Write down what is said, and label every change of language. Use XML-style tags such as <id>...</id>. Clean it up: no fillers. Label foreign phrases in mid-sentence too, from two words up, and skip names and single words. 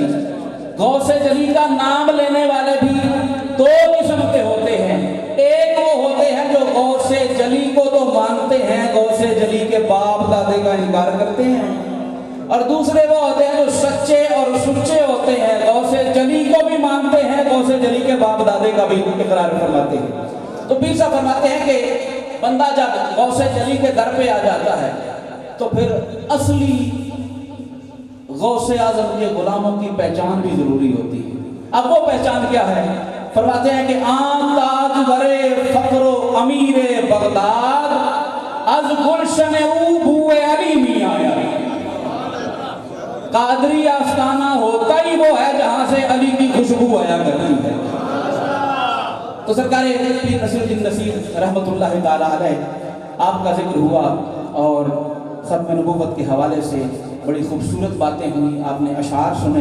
<ur>غوث جلی کا نام لینے والے بھی دو قسم کے ہوتے ہیں، ایک وہ ہوتے ہیں جو غوث جلی کو تو مانتے ہیں، غوث جلی کے باپ دادے کا انکار کرتے ہیں، اور دوسرے وہ ہوتے ہیں جو سچے اور سچے ہوتے ہیں، غوث جلی کو بھی مانتے ہیں، غوث جلی کے باپ دادے کا بھی اقرار فرماتے ہیں۔ تو پیر صاحب فرماتے ہیں کہ بندہ جب غوث جلی کے در پہ آ جاتا ہے تو پھر اصلی غوث اعظم کے غلاموں کی پہچان بھی ضروری ہوتی ہے۔ اب وہ پہچان کیا ہے؟ فرماتے ہیں کہ</ur> <fa>آن تاج ورے فقر و امیر بغداد از گلشن او بو علی می آیا۔</fa> <ur>قادری آستانہ ہوتا ہی وہ ہے جہاں سے علی کی خوشبو آیا کرتی ہے۔ تو سرکار پیر نصیر الدین نصیر رحمۃ اللہ تعالیٰ علیہ آپ کا ذکر ہوا، اور ختم نبوت کے حوالے سے بڑی خوبصورت باتیں ہوئیں، آپ نے اشعار سنے۔</ur>